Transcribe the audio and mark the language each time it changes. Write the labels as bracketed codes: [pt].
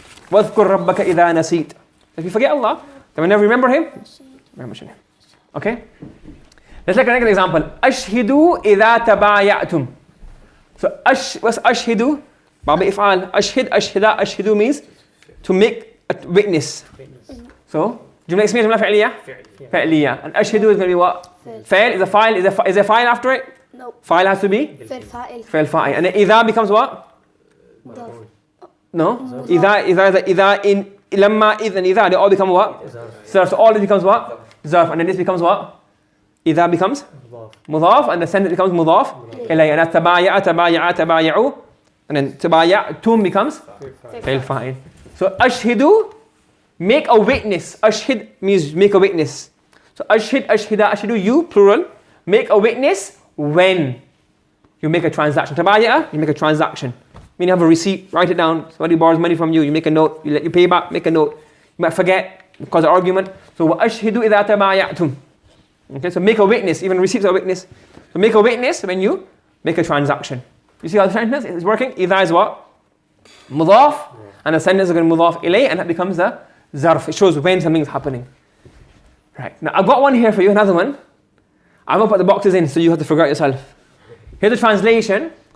[ar] واذكر ربك إذا نسيت. [en] If you forget Allah, then whenever you remember Him, mention Him. Okay? Let's take another example. [ar] أشهدوا إذا تبايعتم. [en] So what's أشهدوا? [ar] باب إفعال. أشهد أشهدا أشهدوا [en] means to make a witness. [ar] So جملة اسمية جملة فعلية. فعلية. [en] And أشهدوا is going to be what? فعل. Is a file. Is a file after it? No. File has to be [ar] فعل فاعل. فعل فاعل. [en] And then إذا becomes what? [ar] ظرف. [en] No. إذا in لما إذا إذا they all become what? So all this becomes what? [ar] ظرف. [en] And then this becomes what? [ar] إذا becomes مضاف. [en] And the sentence becomes مضاف إليه. [ar] And تبايع تبايع تبايعوا. [en] And then تبايعتم becomes فعل فاعل. So أشهدوا make a witness. أشهد means make a witness. So [ar] أشهد أشهدا أشهدوا [en] you plural make a witness when you make a transaction. تبايع you make a transaction. Meaning you have a receipt, write it down. Somebody borrows money from you, you make a note, you pay back, make a note. You might forget because of argument. [ar] So وأشهدوا إذا تبايعتم. [en] Okay, so make a witness, even receipts are a witness. So make a witness when you make a transaction. You see how the sentence is working? إذا is what? مضاف. And the sentence is going to مضاف إليه and that becomes the zarf. It shows when something is happening. Right, now I've got one here for you, another one. I'm going to put the boxes in so you have to figure out yourself. Here's the translation.